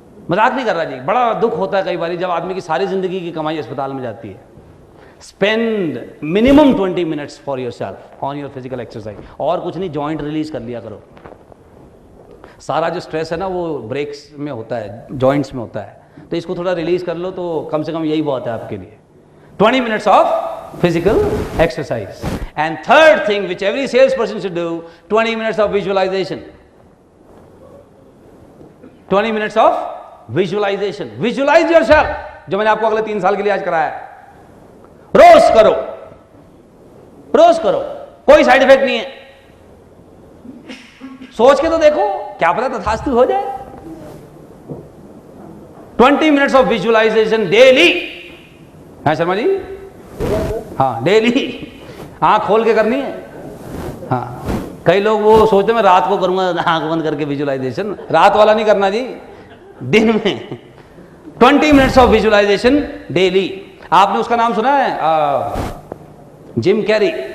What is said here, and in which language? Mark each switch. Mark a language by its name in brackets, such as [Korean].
[Hindi] मजाक नहीं कर रहा जी, बड़ा दुख होता है कई बार जब आदमी की सारी जिंदगी की कमाई अस्पताल में जाती है। [English] Spend minimum 20 minutes for yourself on your physical exercise. [Hindi] और कुछ नहीं, जॉइंट रिलीज कर लिया करो। सारा जो स्ट्रेस है ना वो ब्रेक्स में होता है, जॉइंट्स में होता है, तो इसको थोड़ा रिलीज कर लो, तो कम से कम यही बहुत है आपके लिए। [English] 20 minutes of physical exercise. And third thing which every salesperson should do, 20 minutes of visualization. 20 minutes of visualization. Visualize yourself, [Hindi] जो मैंने आपको अगले 3 साल के लिए आज कराया है। रोज करो, रोज करो, कोई साइड इफेक्ट नहीं है। सोच के तो देखो, क्या पता तथास्तु हो जाए। [English] 20 minutes of visualization daily. [Hindi] हाँ शर्मा जी, हाँ डेली, आँख खोल के करनी है। हाँ, कई लोग वो सोचते मैं रात को करूंगा आँख बंद करके विजुअलाइजेशन, रात वाला नहीं करना जी, दिन में। [English] 20 minutes of visualisation daily. [Hindi] आपने उसका नाम सुना है? Jim Carrey.